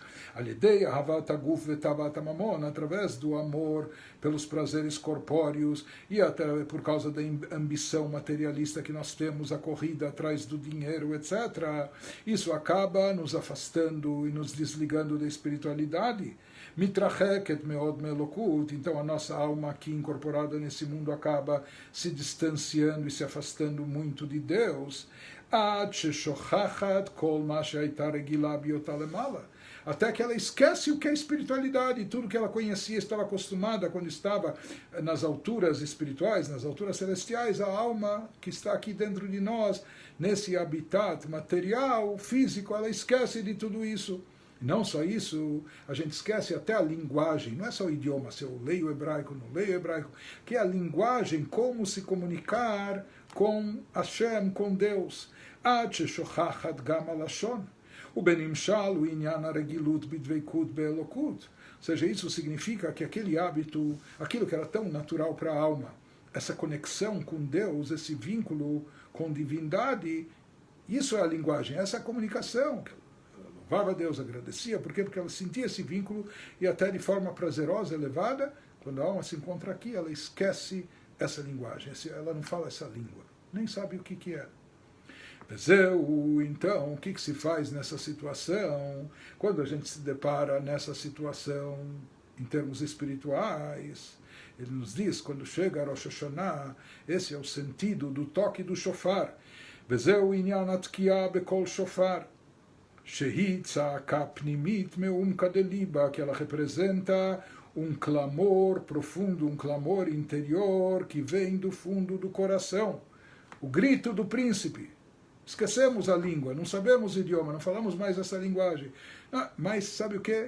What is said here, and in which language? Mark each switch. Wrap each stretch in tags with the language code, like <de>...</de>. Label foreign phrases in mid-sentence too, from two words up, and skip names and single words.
<he>על ידי אהבת הגוף ותאוות ממון,</he> <pt>através do amor pelos prazeres corpóreos e até por causa da ambição materialista que nós temos, a corrida atrás do dinheiro, etc. Isso acaba nos afastando e nos desligando da espiritualidade.</pt> <he>מתרחקת מאוד מאלקות,</he> <pt>então a nossa alma aqui incorporada nesse mundo acaba se distanciando e se afastando muito de Deus,</pt> <he>עד ששוכחת כל מה שהייתה רגילה בהיותה למעלה,</he> <pt>até que ela esquece o que é espiritualidade, tudo que ela conhecia, estava acostumada quando estava nas alturas espirituais, nas alturas celestiais, a alma que está aqui dentro de nós, nesse habitat material, físico, ela esquece de tudo isso. Não só isso, a gente esquece até a linguagem, não é só o idioma, se eu leio hebraico, não leio hebraico, que é a linguagem, como se comunicar com Hashem, com Deus.</pt> <he>עד ששוכחת גם הלשון, ובנמשל ענין הרגילות בדביקות באלקות.</he> <pt>Ou seja, isso significa que aquele hábito, aquilo que era tão natural para a alma, essa conexão com Deus, esse vínculo com divindade, isso é a linguagem, essa é a comunicação. Louvava a Deus, agradecia, por quê? Porque ela sentia esse vínculo e até de forma prazerosa, elevada, quando a alma se encontra aqui, ela esquece essa linguagem, ela não fala essa língua, nem sabe o que é. Então, o que se faz nessa situação? Quando a gente se depara nessa situação em termos espirituais, ele nos diz, quando chega a Rosh Hashanah, esse é o sentido do toque do shofar.</pt> <he>וזהו ענין התקיעה בקול שופר. שהיא צעקה פנימית מעומקא דליבא,</he> <pt>que ela representa um clamor profundo, um clamor interior que vem do fundo do coração. O grito do príncipe. Esquecemos a língua, não sabemos o idioma, não falamos mais essa linguagem. Mas sabe o que?</pt>